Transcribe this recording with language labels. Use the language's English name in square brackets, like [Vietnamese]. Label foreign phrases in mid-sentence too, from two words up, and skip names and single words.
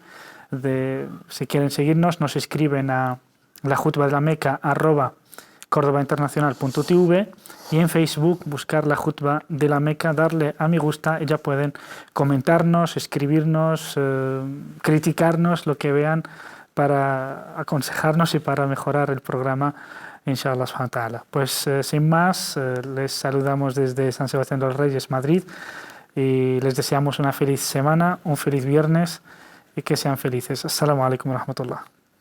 [Spanish] Si quieren seguirnos, nos escriben a la Jutba de la Meca @cordobainternacional.tv, y en Facebook buscar la Jutba de la Meca, darle a me gusta y ya pueden comentarnos, escribirnos, criticarnos, lo que vean, para aconsejarnos y para mejorar el programa, [Arabic] إن شاء الله سبحانه وتعالى. [Spanish] Pues sin más, les saludamos desde San Sebastián de los Reyes, Madrid, y les deseamos una feliz semana, un feliz viernes, y que sean felices. [Arabic] السلام عليكم ورحمة الله.